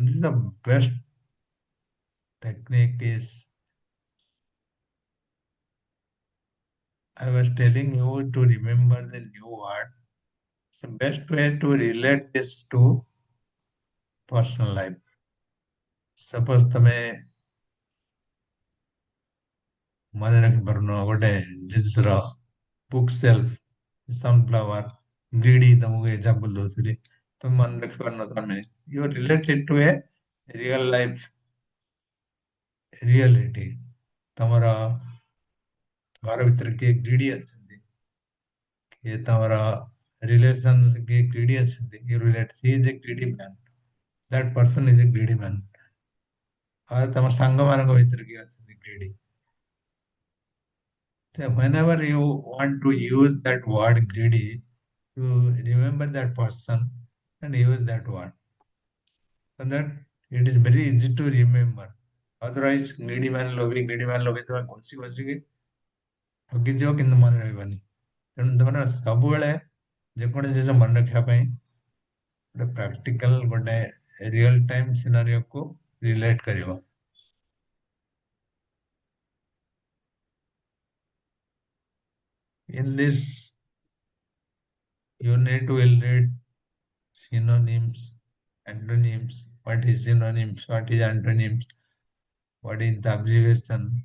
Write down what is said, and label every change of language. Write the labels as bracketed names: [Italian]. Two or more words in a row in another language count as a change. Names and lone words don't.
[English] This is the best technique is I was telling you to remember the new word. The best way to relate this to personal life. [Odia] Suppose ତମେ ମନେ ରଖିପାରୁନ ଗୋଟେ ଜିନିଷର [English] book shelf, [Odia] ସନଫ୍ଲାୱାର, ଗ୍ରିଡି ତମକୁ ଏକ୍ସାମ୍ପଲ ଦଉଥିଲି, ତମେ ମନେ ରଖିପାରୁନ ତମେ [English] you related to a real life reality. [Odia] ତମର ଘର ଭିତରେ କିଏ ଗ୍ରିଡି ଅଛନ୍ତି, କିଏ ତମର ରିଲେସନ କିଏ ଗ୍ରିଡି ଅଛନ୍ତି, [English] you relate he is a greedy man, that person is a greedy man. [Odia] ଆଉ ତମ ସାଙ୍ଗମାନଙ୍କ ଭିତରେ କିଏ ଅଛନ୍ତି ଗ୍ରିଡି। [English] So whenever you want to use that word greedy, you remember that person and use that word. So that it is very easy to remember. [Odia] Otherwise, [English] greedy man [Odia] ଲୋଭି ତମେ ଘୋଷି ଘୋଷିକି ଠକିଯିବ କିନ୍ତୁ ମନେ ରହିବନି। ତେଣୁ ତମର ସବୁବେଳେ ଯେକୌଣସି ଜିନିଷ ମନେ ରଖିବା ପାଇଁ ଗୋଟେ ପ୍ରାକ୍ଟିକାଲ ଗୋଟେ [English] real time [Odia] ସିନାରିଓକୁ ରିଲେଟ କରିବ। [English] In this unit, we'll read synonyms, antonyms, what is synonyms, what is antonyms, what is the abbreviation.